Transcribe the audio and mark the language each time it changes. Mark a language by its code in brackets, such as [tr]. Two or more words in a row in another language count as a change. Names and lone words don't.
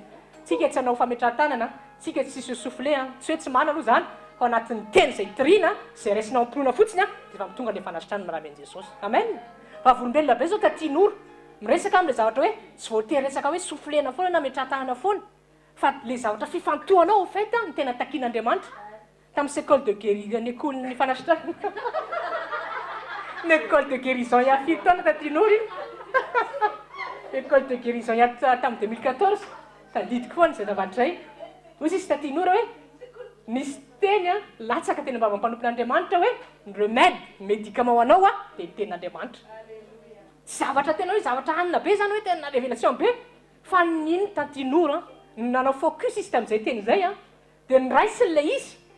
[mg] Tsika tsy hanao fametrahan-tanana, tsika tsy souffler, tsy hoe tsy mana aloha zany, fa anatin'ny teny izay tirina, izay raisinao ampinoana fotsiny dia efa mitonga ilay fanasitrana amin'ny Jesosy. Amen. Fa volombelona be zao tatian'oro miresaka amin'ilay zavatra hoe tsy voatery resaka hoe soufflena foana na metrahan-tanana foana, fa le zavatra fifantohanao [fr] au fait [mg] ny tena takian'Andriamanitra. Tamin'ny [fr] école de guérison, [mg] ny école-ny fanasitrana. Ny [fr] école de guérison il y a [mg] 7 taona tatian'oro iny. [fr] École de guérison il y a tamin'ny 2014. [mg] Tadidiko foana izay zavatra zay. Hoy izy tatian'ora hoe misy teny latsaka teny mba mampanopin'Andriamanitra hoe ny [fr] remède, médicament [mg] ho anao dia tenin'Andriamanitra. Zavatra tena hoe zavatra anina be zany hoe tena révélation be, fa niny tatian'ora nanao focus izy tamin'izay teny izay dia niraisiny ilay izy.